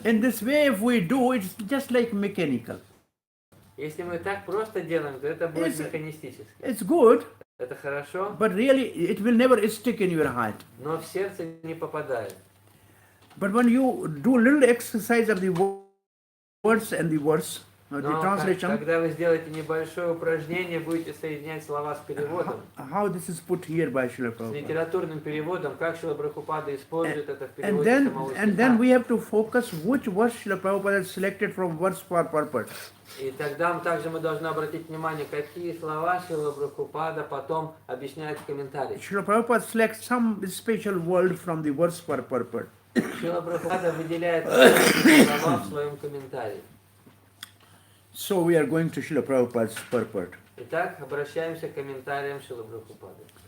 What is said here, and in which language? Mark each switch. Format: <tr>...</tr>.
<en>In this way, if we do, it's just like mechanical.</en> <ru>Если мы так просто делаем, то это будет механистически.</ru> <en>It's good,</en> <ru>Это хорошо,</ru> <en>but really it will never stick in your heart.</en> <ru>но в сердце не попадает.</ru> <en>But when you do little exercise of the words and the verse, the</en> <ru>Но</ru> <en>translation,</en> <ru>когда вы сделаете небольшое упражнение, будете соединять слова с переводом,</ru> <en>how this is put here by Srila</en> <ru>с</ru> <en>Prabhupada.</en> <ru>литературным переводом, как Шрила Прабхупада использует это в</ru> <en>And</en> <ru>переводе самого</ru> <en>then</en> <ru>стиха.</ru> <en>we have to focus which verse Srila Prabhupada has selected from verse for purpose.</en> <ru>И тогда также мы должны обратить внимание, какие слова Шрила Прабхупада потом объясняет в комментариях.</ru> <en>Srila Prabhupada selects some special word from the verse for purpose.</en> <ru>Шрила Прабхупада выделяет слова в своем комментарии.</ru> <en>So we are going to Srila Prabhupada's purport.</en> <ru>Итак, обращаемся к комментариям Шрилы Прабхупады.</ru>